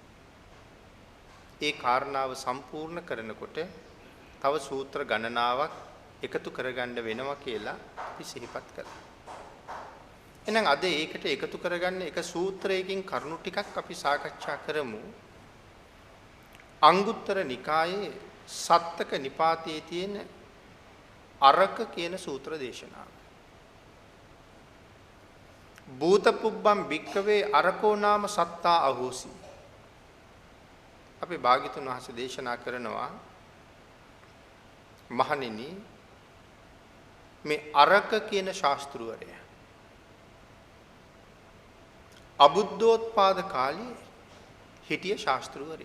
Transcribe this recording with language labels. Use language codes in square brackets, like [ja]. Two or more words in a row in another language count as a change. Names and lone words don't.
[si] ඒ කාරණාව සම්පූර්ණ කරනකොට තව සූත්‍ර ගණනාවක් එකතු කරගන්න වෙනවා කියලා අපි සිහිපත් කළා. එහෙනම් අද ඒකට එකතු කරගන්න එක සූත්‍රයකින් කරුණු ටිකක් අපි සාකච්ඡා කරමු. අංගුත්තර නිකායේ සත්තක නිපාතයේ තියෙන අරක කියන සූත්‍ර දේශනාව. [pi] භූතපුබ්බම් භික්කවේ අරකෝ නාම සත්තා අහෝසි. [si] අපි භාග්‍යතුන් වහන්සේ දේශනා කරනවා මහණෙනි මේ අරක කියන ශාස්ත්‍රවරයා අබුද්ධෝත්පාද කාලේ හිටිය ශාස්ත්‍රවරයෙක්.